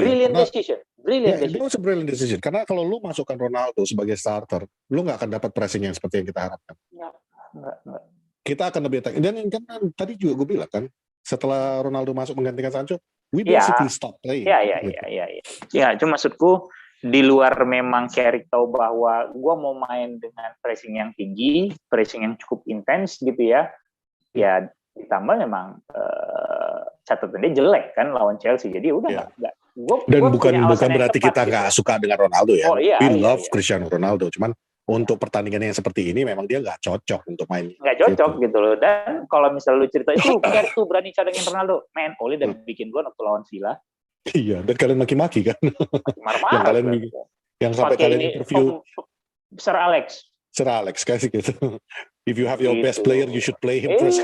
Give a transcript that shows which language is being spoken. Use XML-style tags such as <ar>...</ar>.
<en>Brilliant decision. Brilliant</en> <id>Itu</id> <en>decision. brilliant decision.</en> <id>Karena kalau lu masukkan Ronaldo sebagai starter, lu nggak akan dapat pressing yang seperti yang kita harapkan. Enggak. Kita akan lebih attack. Dan kan tadi juga gue bilang kan, setelah Ronaldo masuk menggantikan Sancho, we Ya.</id> <en>basically stop playing.</en> <id>Gitu. Ya, cuma maksudku di luar memang Carrick tahu bahwa gue mau main dengan pressing yang tinggi, pressing yang cukup intens gitu ya. Ya ditambah memang catatan dia jelek kan lawan Chelsea. Jadi udah nggak. Dan bukan berarti kita nggak suka dengan Ronaldo ya. Oh, iya,</id> <en>We love</en> <id>iya.</id> <en>Cristiano Ronaldo.</en> <id>Cuman untuk pertandingan yang seperti ini memang dia nggak cocok untuk main. Nggak cocok gitu loh. Dan kalau misalnya lu cerita itu Carrick tuh berani cadangin Ronaldo, man, Oli udah bikin gol waktu lawan Villa. Iya, dan kalian maki-maki kan. Marah-marah. yang sampai kalian interview Sir Alex kasih gitu.</id> <en>If you have your best player, you should play him first.</en>